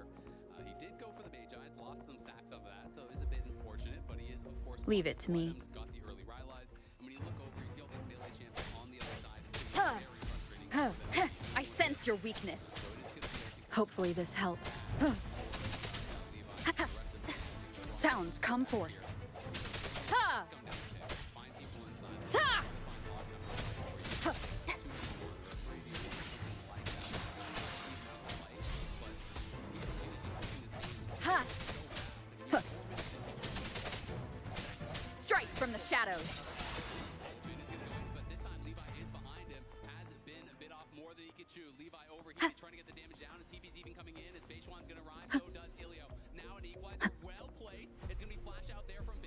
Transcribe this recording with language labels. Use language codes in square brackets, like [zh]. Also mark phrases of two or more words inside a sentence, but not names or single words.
[en] He did go for the Magi's, lost some stacks of that, so it is a bit unfortunate, but he is, of course, Leave it to me. got the early Rylai's. And when you look over, you see all these melee champions on the other side. It's very frustrating. I sense your weakness. Hopefully this helps. Sounds come forth. Ha! Ta! Ha! Huh. Strike from the shadows. But this time Levi is behind him, has been a bit off more than he could chew. Levi over here trying to get the damage down, and TP's even coming in as Beishuan's going to arrive, so does Ilio. Now an equalizer well placed. It's going to be flash out there from Bin.